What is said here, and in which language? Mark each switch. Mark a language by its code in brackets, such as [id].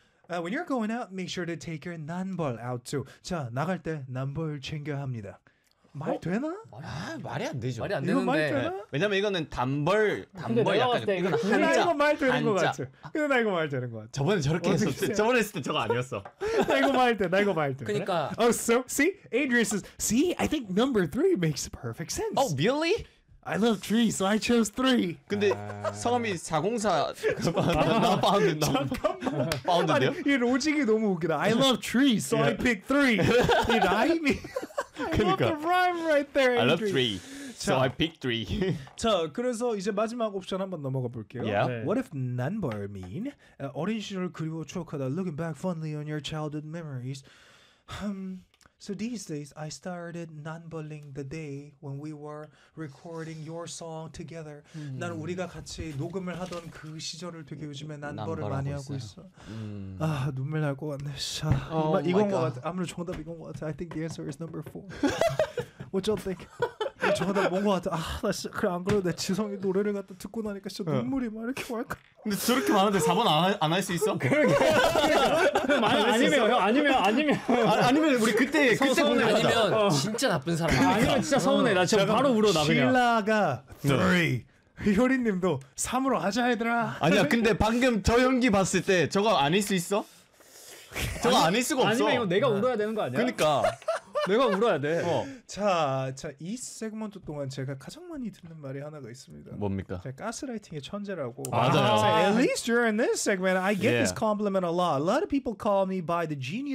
[en] When you're going out, make sure to take your 난벌 out too. [ko] 자, 나갈 때 난벌 챙겨야 합니다. 말 되나? 아, 말이 안 되죠. 말이 안 되는데. 말 되나? 왜냐면 이거는 단벌 약간 이건 한자. 나 이거 말 되는 거 같아. 근데 나 이거 말 되는 거 같아. 저번에 저렇게 했었을 때 저번에 했을 때 저거 아니었어. 나 이거 말 돼. 나 이거 말 돼. 그러니까. 그래? [en] Oh, so see? Adrian says, "See, I think number 3 makes perfect sense." Oh, really? I love trees, so I chose 3. [ko] 근데 성함이 404 잠깐만. 파운드인데요? 이 로직이 너무 웃기다. [en] I love trees, so I pick 3. [ko] 이 라임이 그러니까. [en] I love the rhyme right there, Andrew. I love 3, so I pick 3. [ko] 자, 그래서 이제 마지막 옵션 한번 넘어가 볼게요. [en] Yeah. 네. What if 난벌 mean [ko] 어린 시절을 그리워 추억하다, [en] looking back fondly on your childhood memories? So these days, I started 난벌링 the day when we were recording your song together. [ko] 난 우리가 같이 녹음을 하던 그 시절을 되게 요즘에 난벌을 많이 하고 있어. 아, 눈물 날 것 같네. 자, 이건 것 같아. 아무래도 정답 이건 것 같아. [en] I think the answer is number 4. What y'all think? [ko] 정답 뭔 것 같아. 아, 나 진짜 그래 안 그래도 내 지성이 노래를 갖다 듣고 나니까 진짜 눈물이 막 이렇게 왈칵. 근데 저렇게 많은데 4번 안 할 수 있어? 그러게. 아니면 형 아니면 아니면 우리 그때 보내 아니면 진짜 나쁜 사람. 그러니까. 아니면 진짜 서운해. 나 지금 바로 울어 나 그냥. 신라가 three. 효리님도 3으로 하자 얘들아. 아니야 근데 방금 저 연기 봤을 때 저거 아닐 수 있어? 저거 아니, 아닐 수가 없어. 아니면 내가 울어야 되는 거 아니야? 그러니까. 내가 울어야 돼. 자, 이 세그먼트 동안 제가 가장 많이 듣는 말이 하나가 있습니다. 뭡니까? 제가 가스라이팅의 천재라고. 맞아요. [en] At least during this segment, I get this compliment a lot. A lot of people call me by the genius.